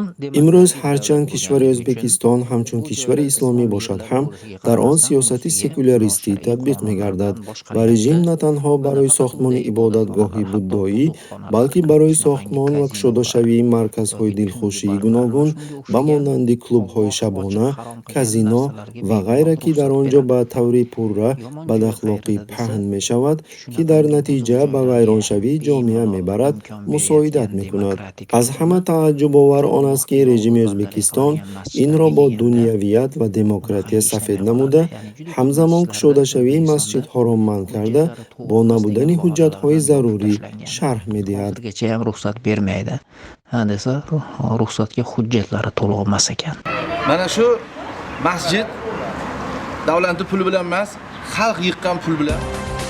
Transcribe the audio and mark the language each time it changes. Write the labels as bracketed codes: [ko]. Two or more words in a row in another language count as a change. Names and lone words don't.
[tg] имрӯз ҳарчанд кишвари O'zbekiston ҳамчун кишвари исломӣ бошад ҳам, дар он сиёсати секуляристӣ татбиқ мегардад ва режим на танҳо барои сохтмони ибодатгоҳи буддоӣ, балки барои сохтмон ва кушодашавии марказҳои дилхушии гуногун ба монанди клубҳои шабона, казино ва ғайра, ки дар он ҷо ба таври пурра бадахлоқӣ паҳн мешавад, ки дар натиҷа ба вайроншавии ҷомеа мебарад, мусоидат мекунад. Аз ҳама таъҷҷубовар он аст, ки режими O'zbekiston инро бо дунявият ва демократия сафед намуда, ҳамзамон кушодашавии масҷидҳоро манъ карда, бо набудани ҳуҷҷатҳои зарурӣ шарҳ медиҳад. [uz] Hozirgachayam ruxsat bermaydi. Desa, ruxsatga hujjatlari to'liq emas ekan. Mana shu masjid davlatning puli bilan emas, xalq yiqqan pul bilan